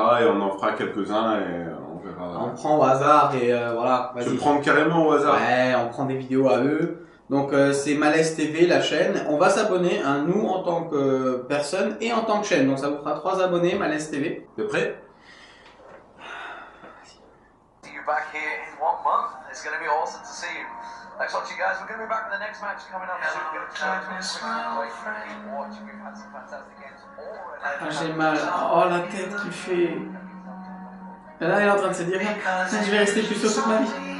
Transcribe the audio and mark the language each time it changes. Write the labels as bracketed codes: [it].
[fr] Et on en fera quelques-uns et on verra. On prend au hasard et voilà. Tu veux prendre carrément au hasard? Ouais, on prend des vidéos à eux. Donc c'est Malaise TV, la chaîne. On va s'abonner, hein, nous en tant que personne et en tant que chaîne. Donc ça vous fera 3 abonnés, Malaise TV. T'es prêt? [en] Back here in 1 month. It's going to be awesome to see you. Thanks for watching, guys. We're going to be back for the next match coming up soon. We've had some fantastic games already. [fr] Ah, j'ai mal. Oh, la tête qu'il fait. Et là, il est en train de se dire, je vais rester plus toute ma vie.